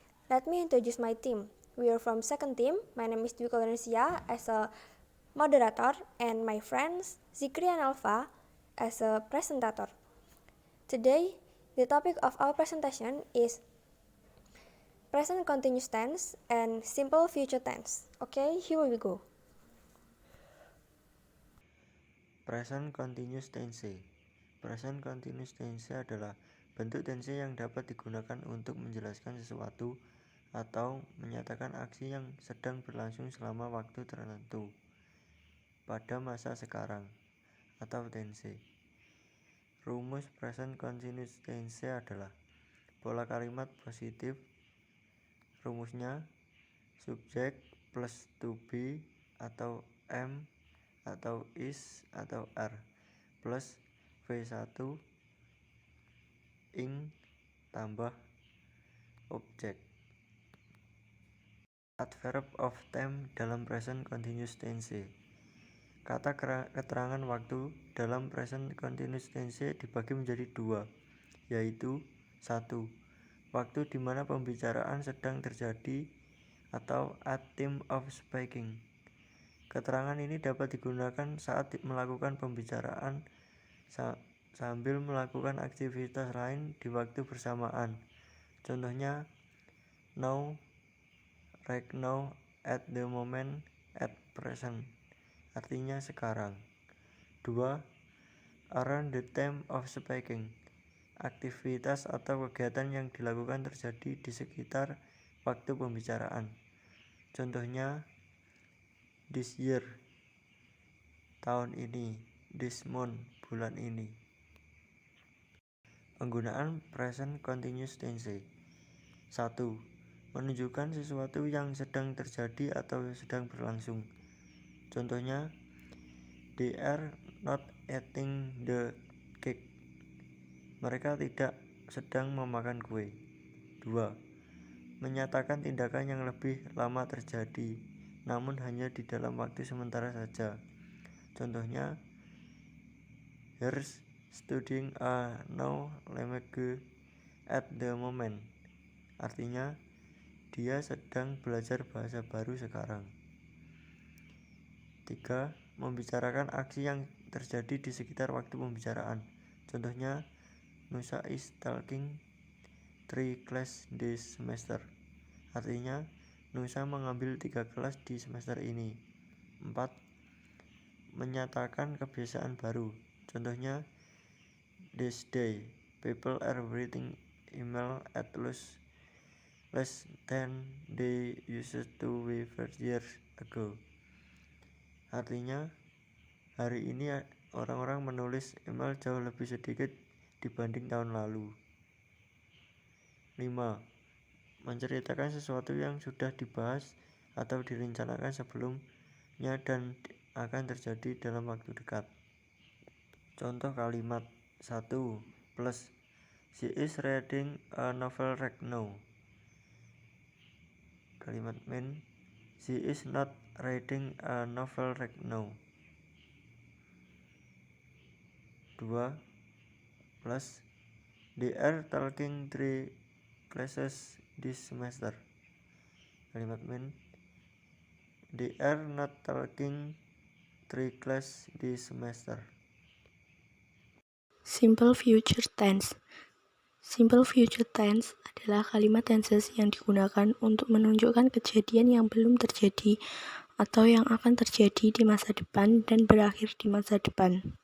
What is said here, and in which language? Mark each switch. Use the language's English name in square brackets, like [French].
[English] Let me introduce my team. We are from second team. My name is Dwi Kolonesia as a moderator and my friends Zikri and Alfa as a presentator. Today, the topic of our presentation is present continuous tense and simple future tense. Okay, here we go. Present continuous tense. [Indonesian] Present continuous tense adalah bentuk tense yang dapat digunakan untuk menjelaskan sesuatu atau menyatakan aksi yang sedang berlangsung selama waktu tertentu pada masa sekarang atau tense. Rumus present continuous tense adalah pola kalimat positif. Rumusnya subjek plus to be atau am atau is atau are plus V1 ing tambah objek. [English] Adverb of time dalam present continuous tense. [Indonesian] Kata keterangan waktu dalam present continuous tense dibagi menjadi dua, yaitu 1. Waktu di mana pembicaraan sedang terjadi atau [English] at time of speaking. [Indonesian] Keterangan ini dapat digunakan saat melakukan pembicaraan sambil melakukan aktivitas lain di waktu bersamaan. Contohnya [English] now, right now, at the moment, at present. [Indonesian] Artinya sekarang. 2. [English] Around the time of speaking. [Indonesian] Aktivitas atau kegiatan yang dilakukan terjadi di sekitar waktu pembicaraan. Contohnya [English] this year, [Indonesian] tahun ini, [English] this month, [Indonesian] bulan ini. Penggunaan present continuous tense. 1. Menunjukkan sesuatu yang sedang terjadi atau sedang berlangsung. Contohnya [English] they are not eating the cake. [Indonesian] Mereka tidak sedang memakan kue. 2. Menyatakan tindakan yang lebih lama terjadi, namun hanya di dalam waktu sementara saja. Contohnya [English] he's studying a new language at the moment. [Indonesian] Artinya dia sedang belajar bahasa baru sekarang. 3. Membicarakan aksi yang terjadi di sekitar waktu pembicaraan. Contohnya [English] Nusa is taking 3 class this semester. [Indonesian] Artinya Nusa mengambil 3 kelas di semester ini. 4. Menyatakan kebiasaan baru. Contohnya [English] this day people are writing email at less than they used to be 4 years ago. [Indonesian] Artinya hari ini orang-orang menulis email jauh lebih sedikit dibanding tahun lalu. 5. Menceritakan sesuatu yang sudah dibahas atau direncanakan sebelumnya dan akan terjadi dalam waktu dekat. Contoh kalimat [English] 1 plus she is reading a novel right now. [Indonesian] Kalimat main [English] she is not reading a novel right now. 2 plus they are taking 3 classes this semester. [Indonesian] Kalimat main [English] they are not taking 3 class this semester. Simple future tense. [Indonesian] Simple future tense adalah kalimat tenses yang digunakan untuk menunjukkan kejadian yang belum terjadi atau yang akan terjadi di masa depan dan berakhir di masa depan.